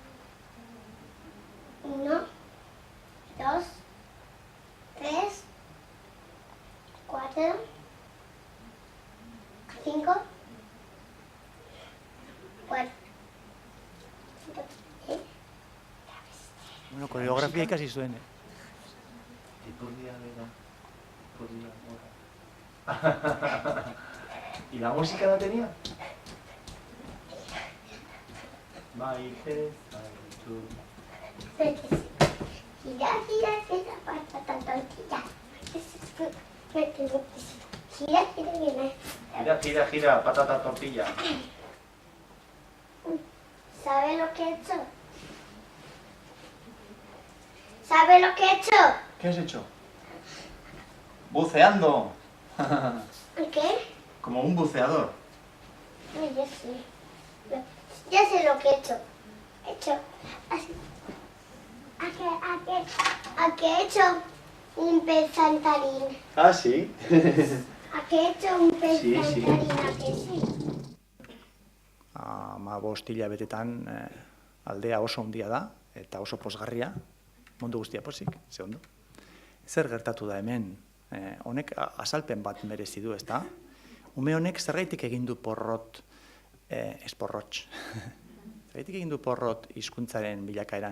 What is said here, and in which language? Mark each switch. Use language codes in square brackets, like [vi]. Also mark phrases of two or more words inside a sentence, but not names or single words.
[es] 1, 2, 3, 4, 5, 4. [eu] Bueno, koreografia ikasi zuen, [es] Y por día, hora. ¿Y la música la tenía? Maite Saitud. Gira, gira, gira, patata tortilla. Gira, gira, gira. Gira, gira, gira, patata tortilla. ¿Sabe lo que he hecho? ¿Sabe lo que he hecho? ¿Qué has hecho? Buceando. ¿Qué? Como un buceador. No, ya sé. Ya sé lo que he hecho. He hecho así. ¿A qué he hecho un pez saltarín? Ah, sí. ¿A qué he hecho un pez Sí, sí. saltarín? ¿A qué sí? [eu] Bost hilabetetan aldea oso handia da, eta oso pozgarria, mundu guztia pozik, ze ondo. Zer gertatu da hemen? Honek azalpen bat merezi du, ezta? Ume honek zergaitik egin du porrot, ez porrotx, zergaitik egin du porrot hizkuntzaren bilakaeran?